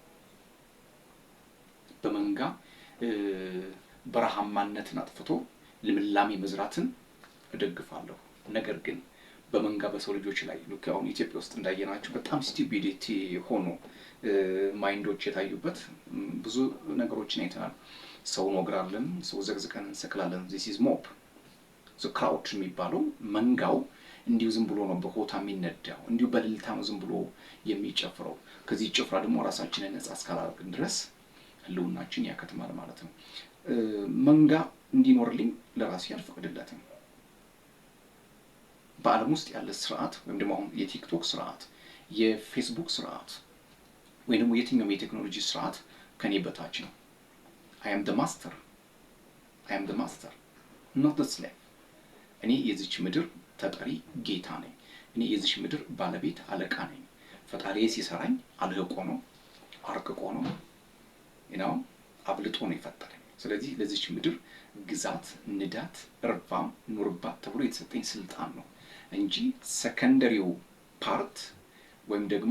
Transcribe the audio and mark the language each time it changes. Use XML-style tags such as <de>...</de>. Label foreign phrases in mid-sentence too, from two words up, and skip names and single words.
<am>በመንጋ በረሃማነትን አጥፍቶ ልምላሜ መዝራትን እደግፋለሁ። ነገር ግን በመንጋ በሰው ልጆች ላይ ልክ አሁን ኢትዮጵያ ውስጥ እንዳየናቸው በጣም ስቲቢዲቲ ሆኖ ማይንዶች የታዩበት ብዙ ነገሮችን አይተናል። ሰው ወግራለን፣ ሰው ዘግዝቀን እንሰቅላለን።</am> <en>this is mob the crowd</en> <am>የሚባለው መንጋው እንዲሁ ዝም ብሎ ነው በሆታ የሚነዳው፣ እንዲሁ በልልታ ነው ዝም ብሎ የሚጨፍረው። ከዚህ ጭፍራ ደግሞ ራሳችንን ነፃ እስካላደረግን ድረስ ህልውናችን ያከትማል ማለት ነው። መንጋ እንዲኖርልኝ ለራሴ አልፈቅድለትም። በዓለም ውስጥ ያለ ስርዓት ወይም ደግሞ አሁን የቲክቶክ ስርዓት፣ የፌስቡክ ስርዓት ወይም ደግሞ የትኛውም የቴክኖሎጂ ስርዓት ከኔ በታች ነው።</am> <en>I am the master. I am the master, not the slave.</en> <am>እኔ የዚች ምድር ተጠሪ ጌታ ነኝ። እኔ የዚች ምድር ባለቤት አለቃ ነኝ። ፈጣሪዬ ሲሰራኝ አልህቆ ነው፣ አርቅቆ ነው፣ አብልጦ ነው የፈጠረኝ። ስለዚህ ለዚች ምድር ግዛት፣ ንዳት፣ እርባ፣ ኑርባት ተብሎ የተሰጠኝ ስልጣን ነው እንጂ</am> <en>secondary part</en> <am>ወይም ደግሞ</am>